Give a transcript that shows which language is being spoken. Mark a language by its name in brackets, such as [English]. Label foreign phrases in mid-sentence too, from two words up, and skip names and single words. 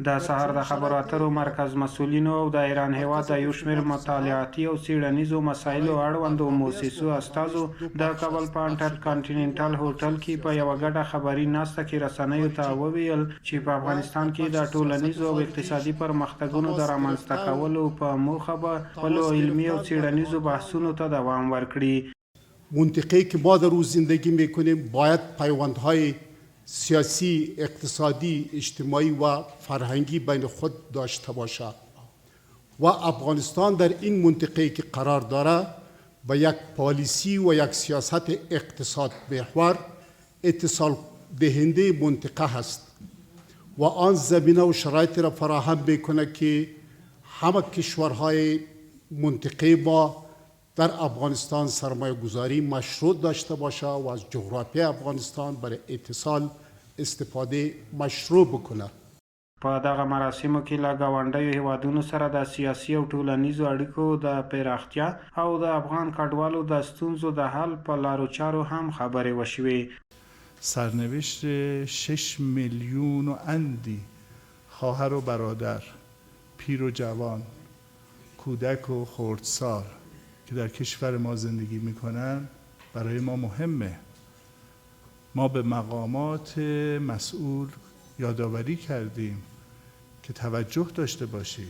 [Pashto] د سهار د خبرو اترو مرکز مسؤلینو او د ایران هېواد د یو شمېر مطالعاتي او څېړنیزو مسایلو اړوندو موسسو استازو د کابل په انټر کانټیننټل هوټل کې په یوه ګډه خبري ناسته کې رسنیو ته وویل چې په افغانستان کې د ټولنیزو او اقتصادي پرمختګونو د رامنځته کولو په موخه به خپلو علمي او څېړنیزو بحثونو ته دوام ورکړي. [Persian] منطقه‌ای که ما در روز زندگی میکنیم باید پیوندهای سیاسی، اقتصادی، اجتماعی و فرهنگی بین خود داشته باشد و افغانستان در این منطقه‌ای که قرار دارد به یک پالیسی و یک سیاست اقتصاد محور اتصال دهنده منطقه هست و آن زمینه و شرایط را فراهم میکنه که همه کشورهای منطقه ما در افغانستان سرمایه گذاری مشروط داشته باشه و از جغرافیای افغانستان برای اتصال استفاده مشروع بکنه. [Pashto] په دغه مراسمو کې له ګاونډیو هیوادونو سره د سیاسي او ټولنیزو اړیکو د پراختیا او د افغان کډوالو د ستونزو د حل په لارو چارو هم خبرې وشوې. [Persian] سرنوشت 6 میلیون و اندی خواهر و برادر، پیر و جوان، کودک و خردسال که در کشور ما زندگی میکنن برای ما مهمه. ما به مقامات مسئول یادآوری کردیم که توجه داشته باشید.